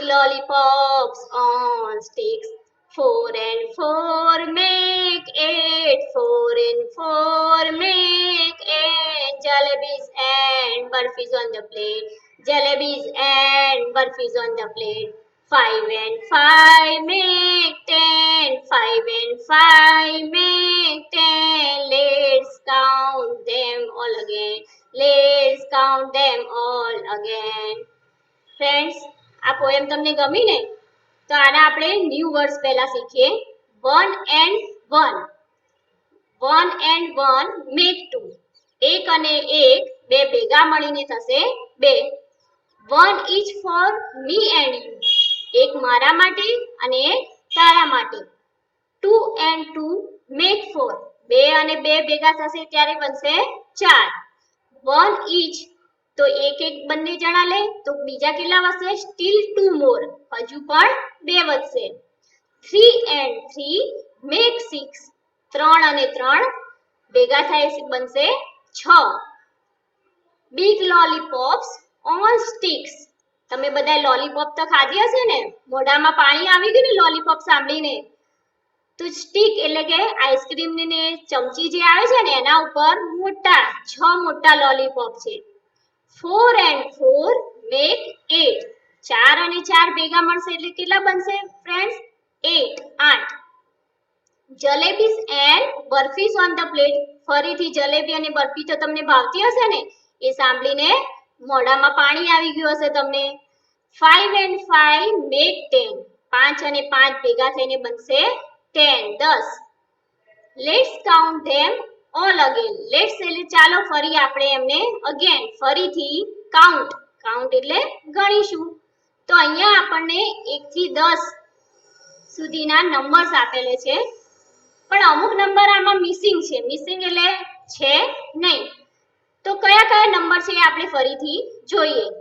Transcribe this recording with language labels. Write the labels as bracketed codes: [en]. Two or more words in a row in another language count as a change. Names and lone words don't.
[en] lollipops on sticks, 4 and 4 make 8, 4 and 4 make 8, jalebis and burfis on the plate, jalebis and burfis on the plate, 5 and 5 make 10, 5 and 5 make 10, let's count them all again, let's count them all again. Friends, [gu] આ પોએમ તમને ગમી ને? તો આના આપણે [en] new words [gu] પહેલા શીખીએ. [en] 1 and 1, 1 and 1 make 2, [gu] એક અને એક બે ભેગા મળીને થશે બે. [en] 1 each for me and you, [gu] એક મારા માટે અને એક તારા માટે. [en] 2 and 2 make 4, [gu] બે અને બે ભેગા થશે ત્યારે બનશે 4. [en] 1 each, [gu] તો એક એક બંને જણા લે તો બીજા કેટલા વધશે? [en] still 2 more, [gu] હજુ પણ બે વધશે. [en] 3 and 3 make 6, [gu] 3 અને 3 ભેગા થાય બનશે 6. [en] big lollipops on sticks. [gu] તમે બધા લોલીપોપ તો ખાધી હશે ને? મોઢામાં પાણી આવી ગયું ને લોલીપોપ સાંભળીને? તો સ્ટિક એટલે કે આઈસ્ક્રીમની ને ચમચી જે આવે છે ને એના ઉપર મોટા 6 મોટા લોલીપોપ છે. [en] 4 and 4 make 8, [gu] 4 અને 4 ભેગા મળશે એટલે કેટલા બનશે ફ્રેન્ડ્સ? [en] 8. jalebis and burfis on the plate. [gu] ફરીથી જલેબી અને બરફી તો તમને ભાવતી હશે ને? એ સાંભળીને મોઢામાં પાણી આવી ગયું હશે તમને. [en] 5 and 5 make 10, [gu] 5 અને 5 ભેગા થઈને બનશે 10. [en] Let's count them all again. [gu] Let's એટલે ચાલો ફરી આપણે એમને again ફરીથી count એટલે ગણીશું. તો અહીંયા આપણને 1 થી 10 સુધીના નંબર્સ આપેલે છે, પણ અમુક નંબર આમાં મિસિંગ છે. મિસિંગ એટલે છે નહીં. તો કયા કયા નંબર છે આપણે ફરીથી જોઈએ.